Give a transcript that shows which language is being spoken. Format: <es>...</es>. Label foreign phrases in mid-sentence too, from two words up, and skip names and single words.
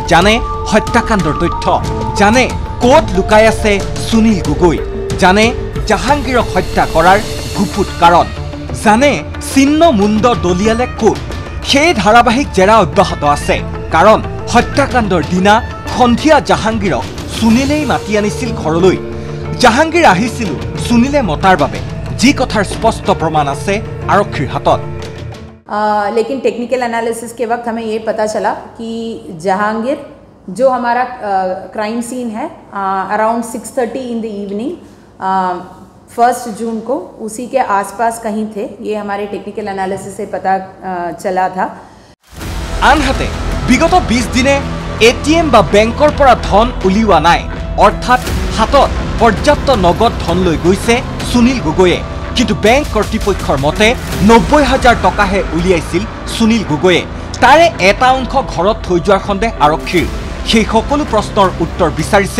<as>জানে হত্যাকাণ্ডৰ তথ্য জানে ক'ত লুকাই আছে সুনীল গগৈ জানে জাহাংগীৰক হত্যা কৰাৰ গুপুত কাৰণ জানে চিহ্ন মুণ্ড দলিয়ালে ক'ত সেই ধাৰাবাহিক জেৰা অব্যাহত আছে কাৰণ হত্যাকাণ্ডৰ দিনা সন্ধিয়া জাহাংগীৰক সুনীলেই মাতি আনিছিল ঘৰলৈ জাহাংগীৰ আহিছিল সুনীলে মতাৰ বাবে যি কথাৰ স্পষ্ট প্ৰমাণ আছে আৰক্ষীৰ হাতত</as> <hi>लेकिन</hi> <en>technical analysis</en> <hi>के वक्त हमें ये पता चला कि जहांगीर जो हमारा</hi> <en>crime scene</en> <hi>है</hi> <en>around 6:30 in the evening</en> <hi>1 जून को उसी के आसपास कहीं थे ये हमारे</hi> <en>technical analysis</en> <hi>से पता चला था</hi> <as>আনহাতে বিগত 20 দিনে এটিএম বা বেংকৰ পৰা ধন উলিওৱা নাই অৰ্থাৎ হাতত পৰ্যাপ্ত নগদ ধন লৈ গৈছে সুনীল গগৈয়ে কিন্তু বেংক কৰ্তৃপক্ষৰ মতে 90,000 টকাহে উলিয়াইছিল সুনীল গগৈয়ে তাৰে এটা অংশ ঘৰত থৈ যোৱাৰ সন্দেহ আৰক্ষীৰ সেই সকলো প্ৰশ্নৰ উত্তৰ বিচাৰিছে</as>